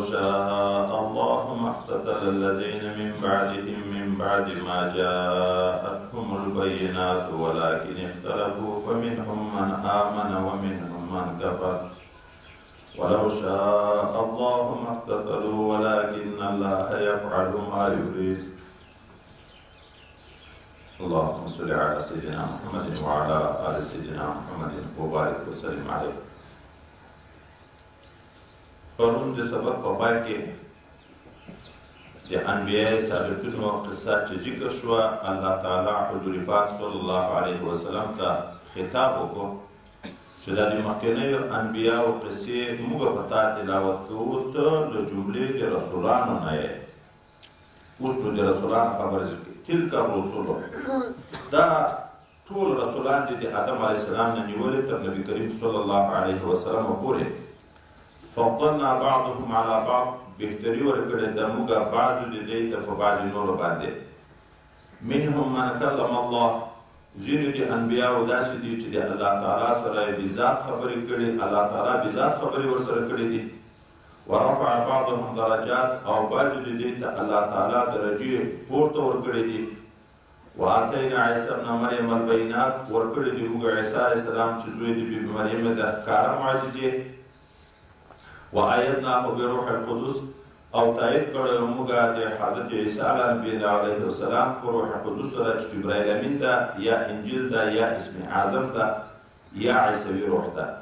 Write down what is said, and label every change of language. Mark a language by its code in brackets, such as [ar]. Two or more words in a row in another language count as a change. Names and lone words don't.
[ar] شاء الله ما اقتتل الذين من بعدهم من بعد ما جاءتهم البينات ولكن اختلفوا فمنهم من آمن ومنهم من كفر ولو شاء الله ما اقتتلوا ولكن الله يفعل ما يريد اللهم صل على سيدنا محمد وعلى آل سيدنا محمد وبارك وسلم عليه. [ps] پرون د سبق په پای کې د انبیاء سابقینو قصه چې ذکر شوه، الله تعالی حضور پاک صلی الله علیه وسلم ته خطاب وکړو چې دا د مخکینیو انبیاءو قصې موږ په تا تلاوت کوو، ته د جملې د رسولانو نه یې. اوس نو د رسولانو خبرې کوي. [ar] تلک الرسل، [ps] دا ټول رسولان دي د آدم علیه السلام نه نیولې تر نبي کریم صلی الله علیه وسلم پورې. [ar] فضلنا بعضهم على بعض، [ps] بهتري ورکړې د موږ بعضو د دې ته په بعضې نورو باندې. [ar] منهم من کلم الله، [ps] ځینې د انبیاو داسې دي چې د الله تعالی سره یې بذات خبرې کړي، الله تعالی بذات خبرې ورسره کړي دي. [ar] ورفع بعضهم درجات، [ps] او بعضو د دې ته الله تعالی درجې پورته ورکړي دي. [ar] وآتینا عیسی ابن مریم البینات، [ps] ورکړي دي موږ عیسی علیه السلام چې زوی د بی بی مریم د ښکاره معجزې. [ar] وآیدناه بروح القدس، [ps] او تایید کړی موږ د حضرت عیسی علیه السلام په روح القدس سره چې جبرائیل امین ده، یا انجیل ده، یا اسم اعظم ده، یا عیسوي روح ده.